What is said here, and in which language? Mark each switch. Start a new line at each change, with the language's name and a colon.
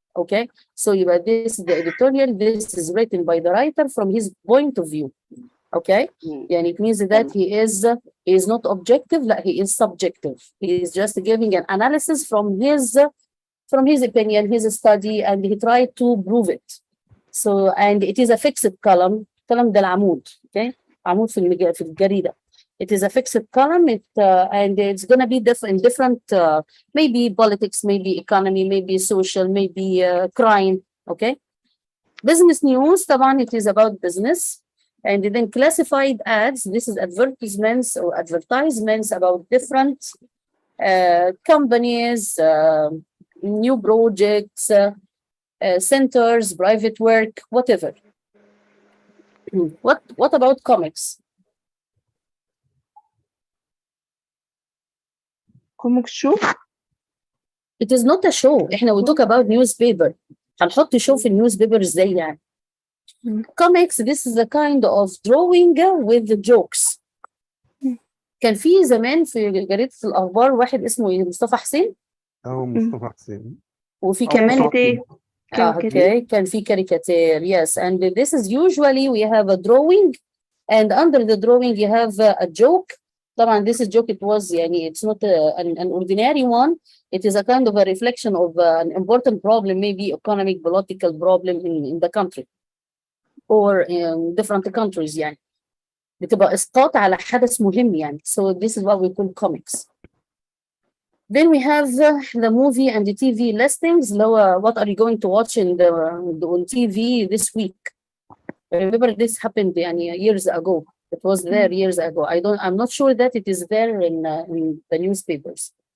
English: Okay, so this is the editorial, this is written by the writer from his point of view. Okay, and it means that he is not objective, like he is subjective. He is just giving an analysis from his opinion, his study, and he tried to prove it. So, and it is a fixed column.
Arabic: column ده العمود. Okay, عمود في الجريدة.
English: It is a fixed column. And it's gonna be different. Maybe politics, maybe economy, maybe social, maybe crime. Okay, business news. طبعا it is about business. And then classified ads, this is advertisements or advertisements about different companies, new projects, centers, private work, whatever. What about comics? comic show. It is not a show. we talk about newspaper.
Arabic: هنحط show في newspaper ازاي يعني?
English: Comics, this is a kind of drawing with jokes.
Arabic: كان في زمان في جريدة الأخبار واحد اسمه مصطفى حسين. مصطفى حسين. وفي كمان كاريكاتير. كان في كاريكاتير.
English: Yes, and this is usually we have a drawing and under the drawing you have a joke. طبعا this is joke, it was يعني it's not an ordinary one. It is a kind of a reflection of an important problem, maybe economic, political problem in the country. or in different countries
Arabic: يعني بتبقى اسقاط على حدث مهم يعني.
English: So this is what we call comics. Then we have the movie and the TV listings. What are you going to watch on TV this week? Remember this happened يعني years ago. It was there years ago. I'm not sure that it is there in the newspapers.